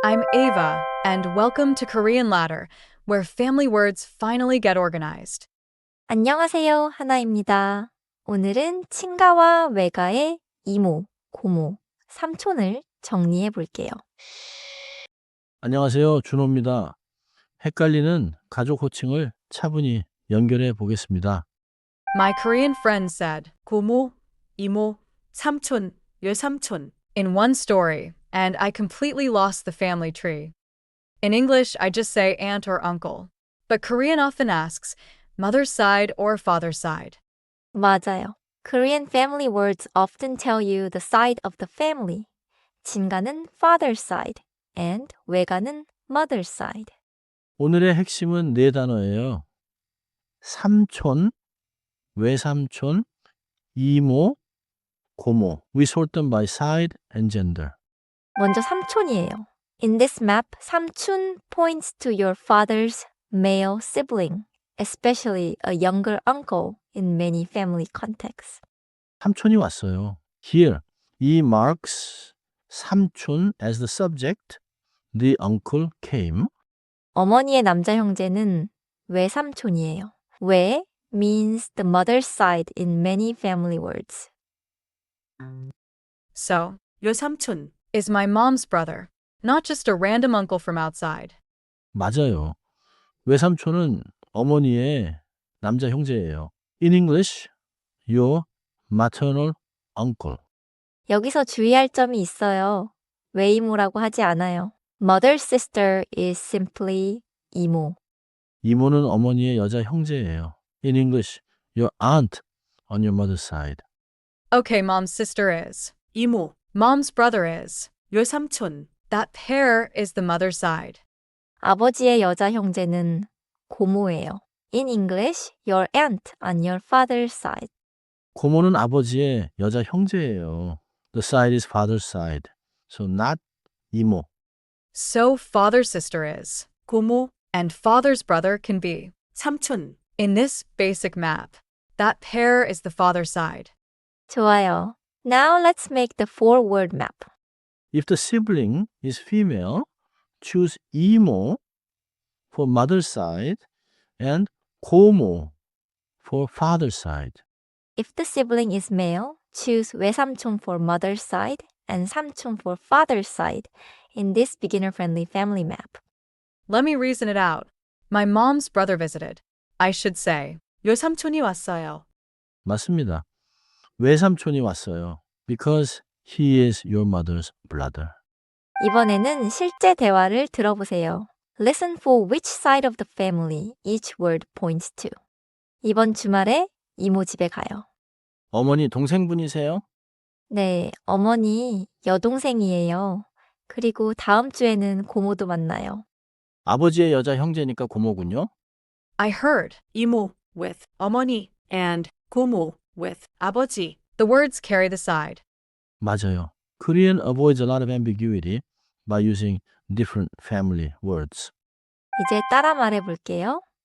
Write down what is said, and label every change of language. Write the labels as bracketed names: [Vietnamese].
[English] I'm Ava, and welcome to Korean Ladder, where family words finally get organized. [Korean] 안녕하세요, 하나입니다. 오늘은 친가와 외가의 이모, 고모, 삼촌을 정리해 볼게요. 안녕하세요. 준호입니다. 헷갈리는 가족 호칭을 차분히 연결해 보겠습니다. [English] My Korean friend said, 고모, 이모, 삼촌, 외삼촌 in one story, and I completely lost the family tree. In English, I just say aunt or uncle. But Korean often asks, mother's side or father's side. [Korean] 맞아요. [English] Korean family words often tell you the side of the family. 친가는 father's side and 외가는 mother's side. [Korean] 오늘의 핵심은 네 단어예요. 삼촌, 외삼촌, 이모, 고모. [English] We sort them by side and gender. [Korean] 먼저 삼촌이에요. [English] In this map, 삼촌 points to your father's male sibling, especially a younger uncle in many family contexts. [Korean] 삼촌이 왔어요. [English] Here, he marks 삼촌 as the subject. The uncle came. [Korean] 어머니의 남자 형제는 외삼촌이에요. [English] 외 means the mother's side in many family words. So, 외삼촌 is my mom's brother, not just a random uncle from outside. [Korean] 맞아요. 외삼촌은 어머니의 남자 형제예요. [English] In English, your maternal uncle. [Korean] 여기서 주의할 점이 있어요. 외이모라고 하지 않아요. [English] Mother's sister is simply 이모. [Korean] 이모는 어머니의 여자 형제예요. [English] In English, your aunt on your mother's side. Okay, mom's sister is 이모. Mom's brother is 외삼촌. That pair is the mother's side. [Korean] 아버지의 여자 형제는 고모예요. [English] In English, your aunt on your father's side. [Korean] 고모는 아버지의 여자 형제예요. [English] The side is father's side. So not 이모. So father's sister is 고모, and father's brother can be 삼촌. In this basic map, that pair is the father's side. [Korean] 좋아요. [English] Now let's make the four-word map. If the sibling is female, choose 이모 for mother's side and 고모 for father's side. If the sibling is male, choose 외삼촌 for mother's side and 삼촌 for father's side in this beginner-friendly family map. Let me reason it out. My mom's brother visited. I should say, [Korean] 외삼촌이 왔어요. 맞습니다. 외삼촌이 왔어요. [English] Because he is your mother's brother. [Korean] 이번에는 실제 대화를 들어보세요. [English] Listen for which side of the family each word points to. [Korean] 이번 주말에 이모 집에 가요. 어머니 동생분이세요? 네, 어머니 여동생이에요. 그리고 다음 주에는 고모도 만나요. 아버지의 여자 형제니까 고모군요. [English] I heard 이모 with 어머니 and 고모 with 아버지. The words carry the side. [Korean] 맞아요. [English] Korean avoids a lot of ambiguity by using different family words. [Korean] 이제 따라 말해볼게요.